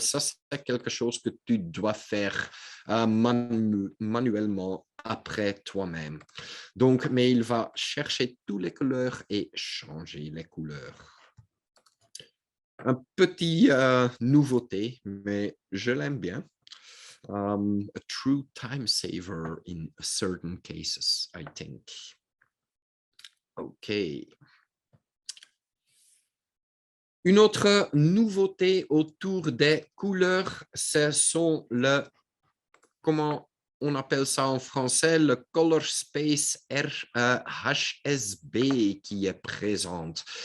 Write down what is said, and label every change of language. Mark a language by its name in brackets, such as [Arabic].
[French] Ça, c'est quelque chose que tu dois faire manuellement après toi-même. Donc, mais il va chercher toutes les couleurs et changer les couleurs. Un petit nouveauté, mais je l'aime bien. [English] A true time saver in certain cases, I think. OK. [French] Une autre nouveauté autour des couleurs, ce sont comment on appelle ça en français, le Color Space HSB qui est présente.